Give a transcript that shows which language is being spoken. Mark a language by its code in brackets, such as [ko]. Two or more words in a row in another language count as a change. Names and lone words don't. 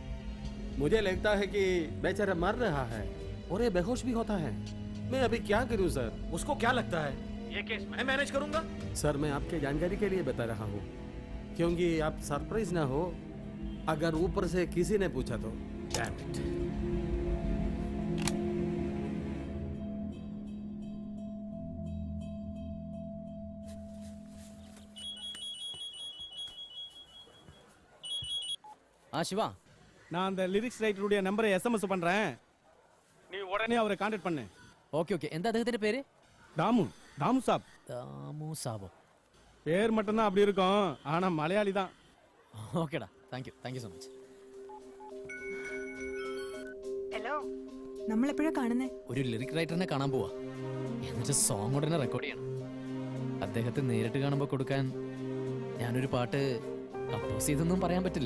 [hi] मुझे लगता है कि बेचारा मर रहा है और ये बेहोश भी होता है. मैं अभी क्या करूं सर? उसको क्या लगता है? ये केस मैं मैनेज करूंगा. सर मैं आपके जानकारी के लिए बता रहा हूँ, क्योंकि आप सरप्राइज ना हो अगर ऊपर से किसी ने पूछा तो. [en] Damn it. [ta] சிவா, நான் அந்த லிரிக்ஸ் ரைட்டருடைய நம்பரை SMS பண்றேன். நீ உடனே அவரை கான்டாக்ட் பண்ணு. [ml] ഓക്കെ ഓക്കെ. എന്താ അദ്ദേഹത്തിന്റെ പേര്? [ta] தாமு. தாமு சாப். [ml] ദാമു സാബോ. [ta] பேர் மட்டும்தான் அப்படி இருக்கும், ஆனா மலையாளி தான். [ml] ഓക്കേടാ, [en] thank you so much. [ml] ഹലോ, നമ്മൾ എപ്പോഴാ കാണുന്നേ? ഒരു ലിറിക് റൈറ്ററിനെ കാണാൻ പോവാ. എന്നിട്ട് സോങ് ഉടനെ റെക്കോർഡ് ചെയ്യണം. അദ്ദേഹത്തെ നേരിട്ട് കാണുമ്പോൾ കൊടുക്കാൻ ഞാനൊരു പാട്ട് കമ്പോസ് ചെയ്തൊന്നും പറയാൻ പറ്റില്ല.